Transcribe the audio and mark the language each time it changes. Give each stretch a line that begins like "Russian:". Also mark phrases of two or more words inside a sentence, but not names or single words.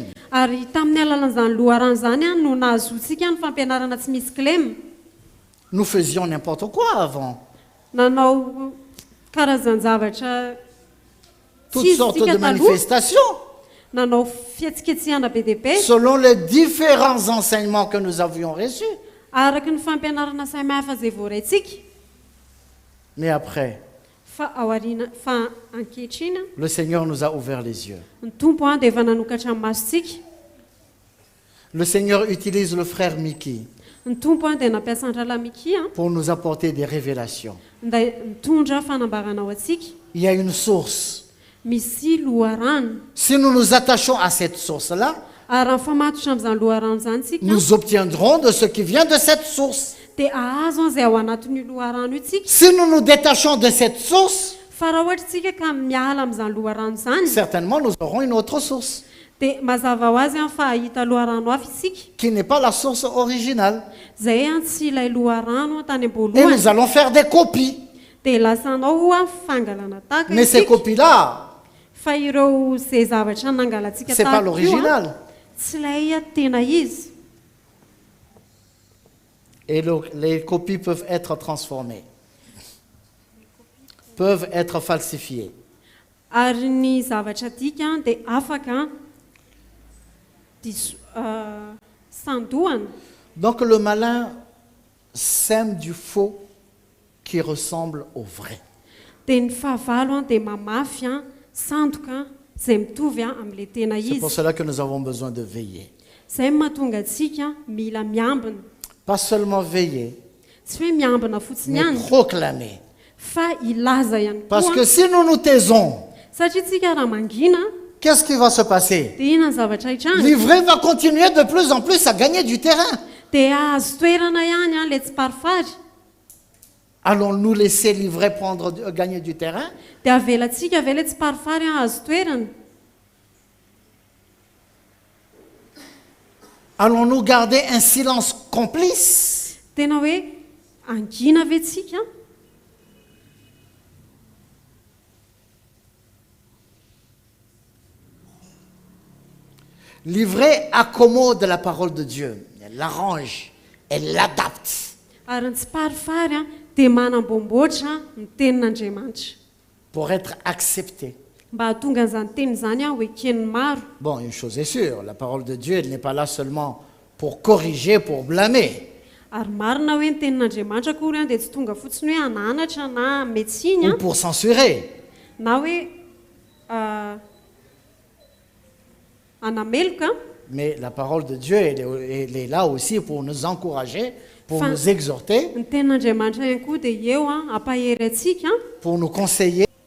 Malagasy: Ary tamin'ny alalan'izany loharano zany no nahazoantsika ny fampianarana tsy misy klema.
French: Nous faisions n'importe quoi avant.
Malagasy: Nanao karazan-javatra
French: Toutes
Malagasy: tsy
French: sortes
Malagasy: isika
French: de
Malagasy: taloha.
French: manifestations.
Malagasy: Nanao fihetsiketsihana be dia be
French: Selon les différents enseignements que nous avions reçus.
Malagasy: araky ny fampianarana samihafa izay voaraintsika.
French: Mais après,
Malagasy: Fa aoriana fa ankehitriny
French: le Seigneur nous a ouvert les yeux.
Malagasy: ny tompo dia efa nanokatra ny masontsika.
French: Le Seigneur utilise le frère Mickey
Malagasy: Ny tompo dia nampiasa andralamiki
French: pour nous apporter des révélations.
Malagasy: nda mitondra fanambarana ao atsika.
French: Il y a une source.
Malagasy: Misy loharano
French: Si nous nous attachons à cette source-là,
Malagasy: ary raha famatotra amin'izany loharano zany tsika
French: nous obtiendrons de ce qui vient de cette source.
Malagasy: dia ahazo izay ao anatin'io loharano io tsika.
French: Si nous nous détachons de cette source,
Malagasy: Fa raha ohatra tsika ka miala amin'izany loharano zany
French: certainement nous aurons une autre source
Malagasy: dia mazava ho azy fa hahita loharano hafa isika
French: qui n'est pas la source originale.
Malagasy: zay tsy ilay loharano tany
French: Et
Malagasy: am-boalohany.
French: nous allons faire des copies.
Malagasy: Dia lasanao fangalana tahaka
French: Mais ces
Malagasy: isika.
French: copies-là,
Malagasy: Fa ireo izay zavatra nangalantsika
French: ce n'est pas
Malagasy: tahaka io
French: l'original.
Malagasy: tsy ilay tena izy.
French: Et les copies peuvent être transformées, peuvent être falsifiées.
Malagasy: Ary ny zavatra dika dia afaka sandohana.
French: Donc le malin sème du faux qui ressemble au vrai.
Malagasy: Dia ny fahavalo dia mamafy sandoka izay mitovy amin'ilay tena
French: C'est
Malagasy: izy.
French: pour cela que nous avons besoin de veiller.
Malagasy: Izay mahatonga antsika mila miambina.
French: Pas seulement veiller,
Malagasy: Tsy hoe miambina fotsiny
French: mais
Malagasy: ihany
French: proclamer.
Malagasy: fa ilaza ihany
French: Parce
Malagasy: koa.
French: que si nous nous taisons,
Malagasy: Satria tsika raha mangina
French: qu'est-ce qui va se passer?
Malagasy: dia inona ny zavatra hitranga.
French: L'ivraie va continuer de plus en plus à gagner du terrain.
Malagasy: Dia azo toerana ihany ilay tsiparifary.
French: Allons-nous laisser l'ivraie gagner du terrain?
Malagasy: Dia avelantsika ve ilay tsiparifary azo toerana.
French: Allons-nous garder un silence complice?
Malagasy: Tena hoe angina ve tsika.
French: L'ivraie accommode la parole de Dieu. Elle l'arrange, elle l'adapte
Malagasy: Ary ny tsiparifary dia manamboamboatra ny tenin'Andriamanitra
French: pour être acceptée.
Malagasy: mba hahatonga an'izany teny izany ho eken'ny maro.
French: Bon, une chose est sûre, la parole de Dieu elle n'est pas là seulement pour corriger, pour blâmer,
Malagasy: Ary marina hoe ny tenin'Andriamanitra kory dia tsy tonga fotsiny hoe ananatra na metsiny
French: ou pour censurer.
Malagasy: na hoe anameloka.
French: Mais la parole de Dieu, elle est là aussi pour nous encourager, pour Enfin, nous exhorter,
Malagasy: Ny tenin'Andriamanitra ihany koa dia eo ampahery atsika
French: pour nous conseiller,